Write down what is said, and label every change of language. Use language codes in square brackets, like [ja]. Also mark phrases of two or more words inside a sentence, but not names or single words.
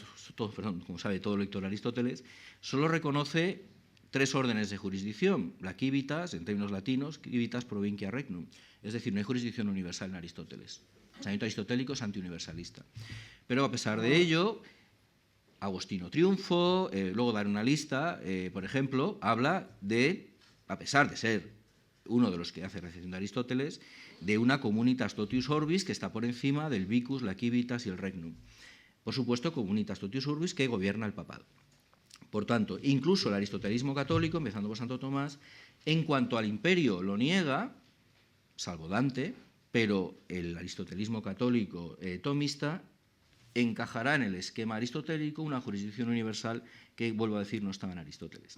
[es] solo reconoce 3 órdenes de jurisdicción, la civitas, en términos latinos, [la] civitas provincia regnum, [es] es decir, no hay jurisdicción universal en Aristóteles. El pensamiento aristotélico es antiuniversalista. Pero a pesar de ello, Agostino Triunfo, luego dar una lista, por ejemplo, habla de, a pesar de ser uno de los que hace recepción de Aristóteles, de una [la] communitas totius orbis [es] que está por encima del vicus, la civitas y el regnum. Por supuesto, [la] communitas totius orbis [es] que gobierna el papado. Por tanto, incluso el aristotelismo católico, empezando por Santo Tomás, en cuanto al imperio lo niega, salvo Dante, pero el aristotelismo católico tomista encajará en el esquema aristotélico una jurisdicción universal que, vuelvo a decir, no estaba en Aristóteles.